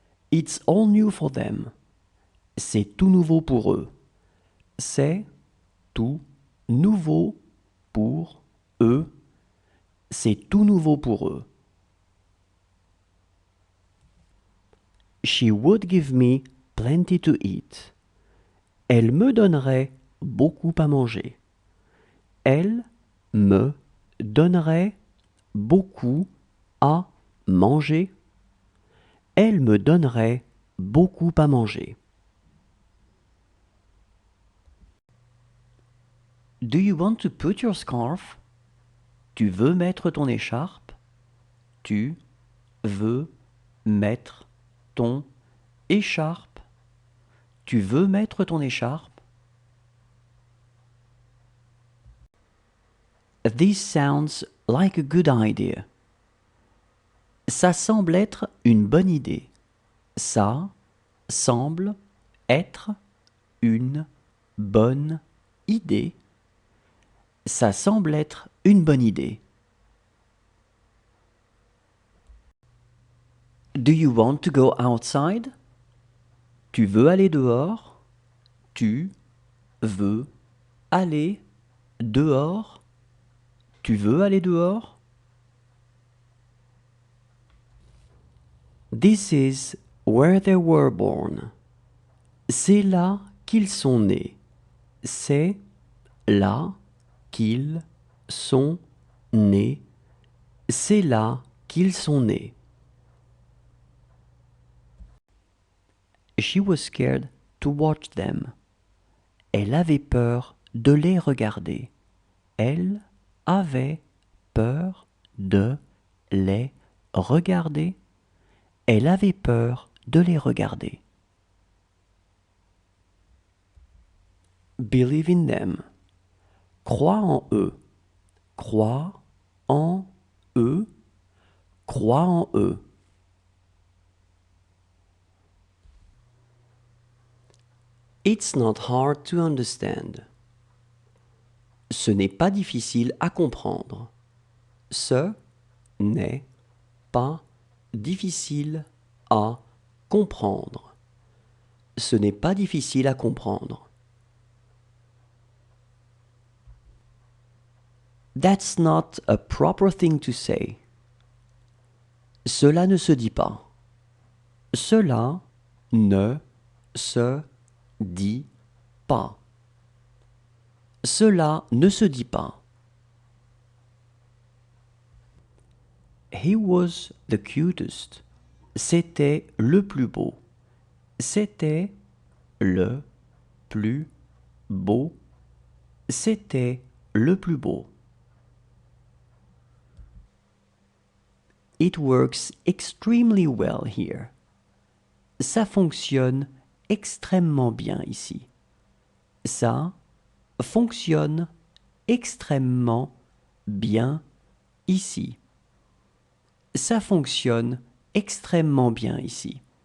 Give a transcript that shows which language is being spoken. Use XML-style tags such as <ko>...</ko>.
<en>It's all new for them.</en> <fr>C'est tout nouveau pour eux. C'est tout nouveau pour eux. C'est tout nouveau pour eux.</fr> <en>She would give me plenty to eat.</en> <fr>Elle me donnerait beaucoup à manger. Elle me donnerait beaucoup à manger. Elle me donnerait beaucoup à manger.</fr> <en>Do you want to put your scarf?</en> <fr>Tu veux mettre ton écharpe? Tu veux mettre ton écharpe? Tu veux mettre ton écharpe?</fr> <en>This sounds like a good idea.</en> <fr>Ça semble être une bonne idée. Ça semble être une bonne idée. Ça semble être une bonne idée.</fr> <en>Do you want to go outside?</en> <fr>Tu veux aller dehors? Tu veux aller dehors? Tu veux aller dehors?</fr> <en>This is where they were born.</en> <fr>C'est là qu'ils sont nés. C'est là qu'ils sont nés. C'est là qu'ils sont nés.</fr> <en>She was scared to watch them.</en> <fr>Elle avait peur de les regarder. Elle avait peur de les regarder. Elle avait peur de les regarder.</fr> <en>Believe in them.</en> <fr>Crois en eux. Crois en eux. Crois en eux.</fr> <en>It's not hard to understand.</en> <fr>Ce n'est pas difficile à comprendre. Ce n'est pas difficile à comprendre. Ce n'est pas difficile à comprendre.</fr> <en>That's not a proper thing to say.</en> <fr>Cela ne se dit pas. Cela ne se dit pas. Cela ne se dit pas.</fr> <en>He was the cutest.</en> <fr>C'était le plus beau. C'était le plus beau. C'était le plus beau.</fr> <en>It works extremely well here.</en> <fr>Ça fonctionne extrêmement bien ici. Ça fonctionne extrêmement bien ici. Ça fonctionne extrêmement bien ici.</fr>